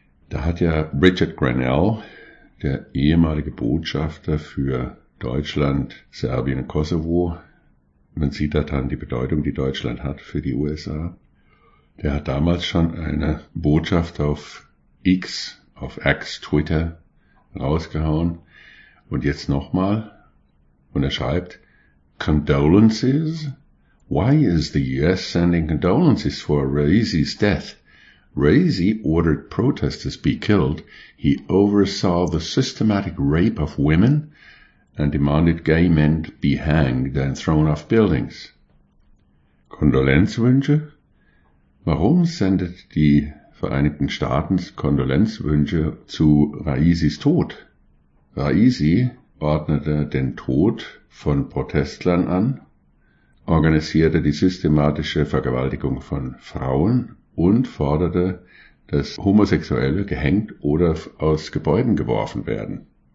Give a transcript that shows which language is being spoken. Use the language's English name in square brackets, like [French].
[German] Da hat ja Richard Grenell, der ehemalige Botschafter für Deutschland, Serbien und Kosovo, man sieht da dann die Bedeutung, die Deutschland hat für die USA. Der hat damals schon eine Botschaft auf X, Twitter, rausgehauen. Und jetzt nochmal. Und er schreibt, Condolences? [English] Why is the US sending condolences for Raisi's death? Raisi ordered protesters be killed. He oversaw the systematic rape of women and demanded gay men be hanged and thrown off buildings. [German] Kondolenzwünsche? Warum sendet die Vereinigten Staaten Kondolenzwünsche zu Raisis Tod? Raisi ordnete den Tod von Protestlern an, organisierte die systematische Vergewaltigung von Frauen und forderte, dass Homosexuelle gehängt oder aus Gebäuden geworfen werden.